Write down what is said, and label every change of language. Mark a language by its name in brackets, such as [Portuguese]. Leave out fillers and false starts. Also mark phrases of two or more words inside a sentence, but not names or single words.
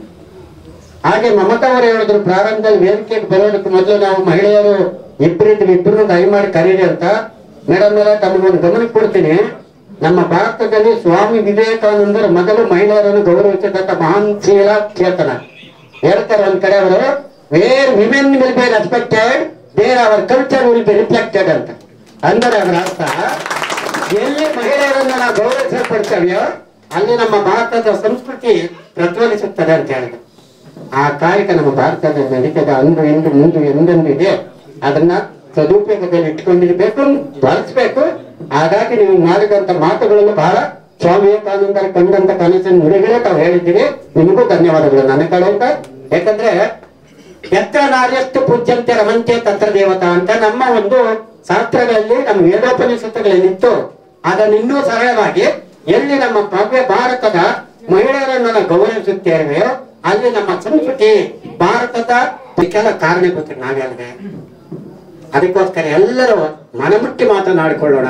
[Kannada] ಹಾಗೆ ಮಮತಾ ಅವರು ಹೇಳಿದ್ರು, ಪ್ರಾರಂಭದಲ್ಲಿ ವೇದಿಕೆಗೆ ಬರೋದಕ್ಕೆ ಮೊದಲು ನಾವು ಮಹಿಳೆಯರು ಇಬ್ಬರು ದಯಮಾಡಿ ಕರೀರಿ ಅಂತ. ಮೇಡಮ್ ಮೇಲೆ ತಮಗೊಂದು ಗಮನ ಕೊಡ್ತೀನಿ. ನಮ್ಮ ಭಾರತದಲ್ಲಿ ಸ್ವಾಮಿ ವಿವೇಕಾನಂದರು ಮೊದಲು ಮಹಿಳೆಯರನ್ನು ಗೌರವಿಸಿದಂತ ಮಹಾನ್ ಶೀಲ ಚೇತನ. ಹೇಳ್ತಾರೆ ಒಂದ್ ಕಡೆ ಅವರು, [English] Where women will be respected there our culture will be reflected ಅಂತ. [Kannada] ಅಂದರೆ ಅದರ ಅರ್ಥ, ಎಲ್ಲಿ ಮಹಿಳೆಯರನ್ನು ನಾವು ಗೌರವಿಸಲ್ಪಡ್ತೇವೆಯೋ ಅಲ್ಲಿ ನಮ್ಮ ಭಾರತದ ಸಂಸ್ಕೃತಿ ಪ್ರಜ್ವಲಿಸುತ್ತದೆ ಅಂತ ಹೇಳಿದ್ರು. ಆ ಕಾಯಕ ನಮ್ಮ ಭಾರತದಲ್ಲಿ ನಡೀತದೆ. ಅಂದು ಇಂದು ಮುಂದೆ ಎಂದೆಂದು ಇದೆ. ಅದನ್ನ ಸದುಪಯೋಗದಲ್ಲಿ ಇಟ್ಕೊಂಡಿರ್ಬೇಕು, ಬಳಸಬೇಕು. ಹಾಗಾಗಿ ನೀವು ಮಾಡಿದಂತ ಮಾತುಗಳನ್ನು ಬಹಳ ಸ್ವಾಮಿ ವಿವೇಕಾನಂದರ ಕಂಡಂತ ಕನಸಿನ ನುಡಿಗಳೇ ತಾವು ಹೇಳಿದ್ದೀರಿ. ನಿಮಗೂ ಧನ್ಯವಾದಗಳು ನನ್ನ ಕಡೆಯಿಂದ. ಯಾಕಂದ್ರೆ [Sanskrit] ಎತ್ರ ನಾರ್ಯಷ್ಟು ಪೂಜ್ಯಂತೆ ರಮಂತೆ ತತ್ರ ದೇವತಾ [Kannada] ಅಂತ ನಮ್ಮ ಒಂದು ಶಾಸ್ತ್ರಗಳಲ್ಲಿ, ನಮ್ಮ ವೇದೋಪನಿಷತ್ತುಗಳಲ್ಲಿತ್ತು. ಅದನ್ನು ಇನ್ನೂ ಸರಳವಾಗಿ ಎಲ್ಲಿ ನಮ್ಮ ಭವ್ಯ ಭಾರತದ ಮಹಿಳೆಯರನ್ನು ನಾವು ಗೌರವಿಸುತ್ತೇವೆ ಅಲ್ಲಿ ನಮ್ಮ ಸಂಸ್ಕೃತಿ ಭಾರತದ ಇದಕ್ಕೆಲ್ಲ ಕಾರಣೀಭೂತ ನಾವೆಲ್ಲದೆ. ಅದಕ್ಕೋಸ್ಕರ ಎಲ್ಲರೂ ಮನಮುಟ್ಟಿ ಮಾತನಾಡಿಕೊಳ್ಳೋಣ.